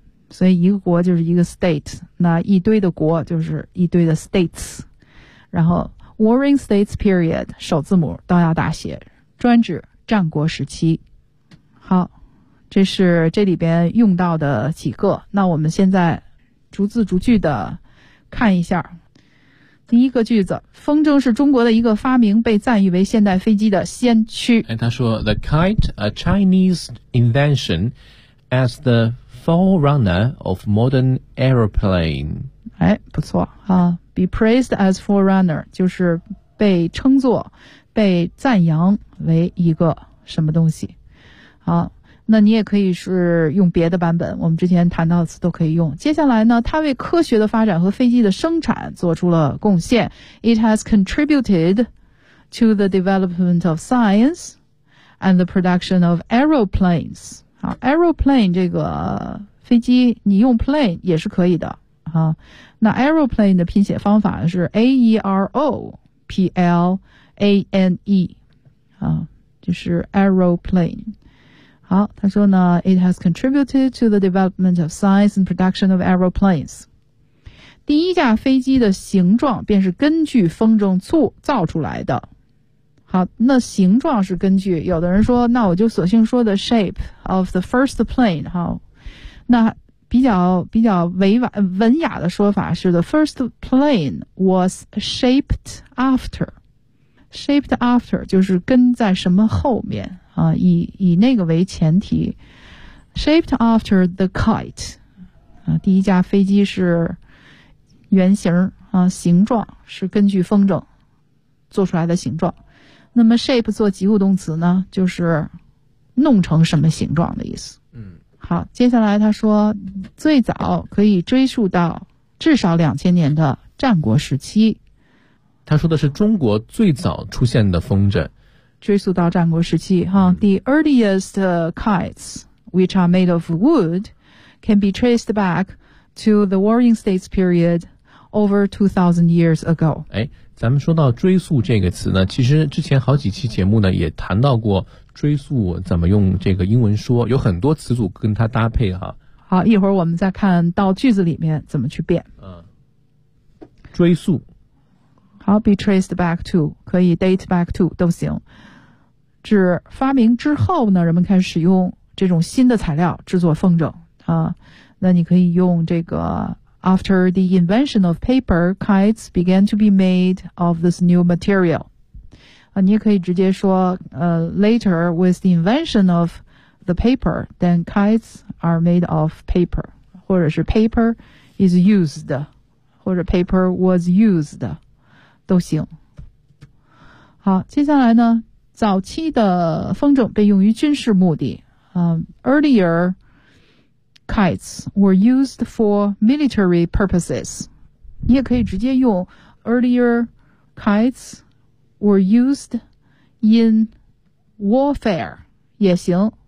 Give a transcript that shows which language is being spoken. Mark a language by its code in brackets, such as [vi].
[zh] 所以一个国就是一个 state, 那一堆的国就是一堆的 states, 然后 [en] Warring States Period, [zh] 首字母都要大写，专指战国时期。好，这是这里边用到的几个，那我们现在逐字逐句的看一下。第一个句子，风筝是中国的一个发明，被赞誉为现代飞机的先驱。他说 [en] The kite, a Chinese invention as the forerunner of modern aeroplane. [zh] 哎，不错啊， [en] be praised as forerunner, [zh] 就是被称作被赞扬为一个什么东西。好，那你也可以是用别的版本，我们之前谈到的词都可以用。接下来呢，它为科学的发展和飞机的生产做出了贡献。 [en] It has contributed to the development of science and the production of aeroplanes. [zh] 好， aeroplane 这个飞机你用 plane 也是可以的。好，那 aeroplane 的拼写方法是 A-E-R-O-P-L-A-N-E。就是 aeroplane。好，他说呢 [en] ，it has contributed to the development of science and production of aeroplanes。 [zh] 第一架飞机的形状便是根据风筝造出来的。好，那形状是根据，有的人说，那我就索性说 [en] the shape of the first plane。 [zh] 好，那比较委婉文雅的说法是 [en] the first plane was shaped after。 Shaped after [zh] 就是跟在什么后面啊，以那个为前提。 [en] Shaped after the kite [zh] 啊，第一架飞机是原型啊，形状是根据风筝做出来的形状。那么 shape 做及物动词呢，就是弄成什么形状的意思。嗯，好，接下来他说最早可以追溯到至少2000年的战国时期。他说的是中国最早出现的风筝，追溯到战国时期哈。 [en] The earliest kites, which are made of wood, can be traced back to the Warring States period over 2,000 years ago. [zh] 哎，咱们说到追溯这个词呢，其实之前好几期节目呢也谈到过追溯怎么用这个英文说，有很多词组跟它搭配哈。好，一会儿我们再看到句子里面怎么去变。追溯。 [en] I'll be traced back to, [zh] 可以 [en] date back to, [zh] 都行。指发明之后呢，人们开始使用这种新的材料制作风筝啊。那你可以用这个 [en] after the invention of paper, kites began to be made of this new material. [zh] 啊，你也可以直接说 [en] later with the invention of the paper, then kites are made of paper, [zh] 或者是 [en] paper is used, [zh] 或者 [en] paper was used. [zh] 都行。好，接下来呢，早期的风筝被用于军事目的。 [en] Earlier kites were used for military purposes. [zh] 你也可以直接用 [en] earlier kites were used in warfare [zh] 也行。